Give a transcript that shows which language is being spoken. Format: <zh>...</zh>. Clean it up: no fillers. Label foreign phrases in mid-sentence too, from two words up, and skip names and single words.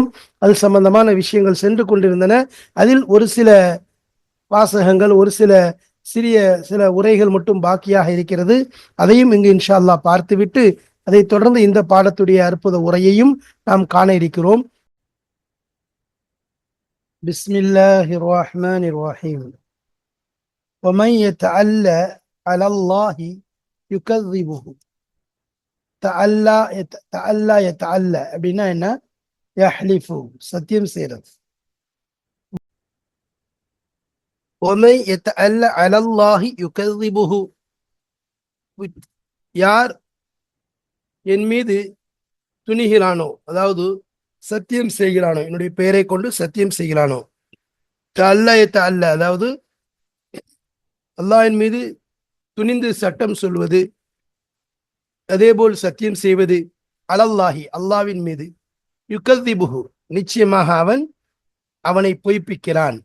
<ta>அது சம்பந்தமான விஷயங்கள் சென்று கொண்டிருந்தன. அதில் ஒரு சில வாசகங்கள், ஒரு சில உரைகள் மட்டும் பாக்கியாக இருக்கிறது. அதையும் இங்கு</ta> <ar>إن شاء الله</ar> <ta>பார்த்துவிட்டு அதை தொடர்ந்து இந்த பாடத்துடைய அற்புத உரையையும் நாம் காண இருக்கிறோம்.</ta> <ar>بسم الله الرحمن الرحيم. ومن يتعلى على الله يكذبه. تألى يتألى</ar> <ta>அப்படின்னா என்ன? யஹ்லிஃபு, சத்தியம் செய்கிறது. ومن يتعلى على الله يكذبه. யார் என் மீது துணிகிறானோ, அதாவது சத்தியம் செய்கிறானோ, என்னுடைய பெயரை கொண்டு சத்தியம் செய்கிறானோ,</ta> <ar>تألى يتألى,</ar> <ta>அதாவது அல்லாஹ்வின் மீது துணிந்து சட்டம் சொல்வது, அதேபோல் சத்தியம் செய்வது, அலல்லாஹி அல்லாவின் மீது, யுகதிபுஹு நிச்சயமாக அவன் அவனை பொய்ப்பிக்கிறான்.</ta>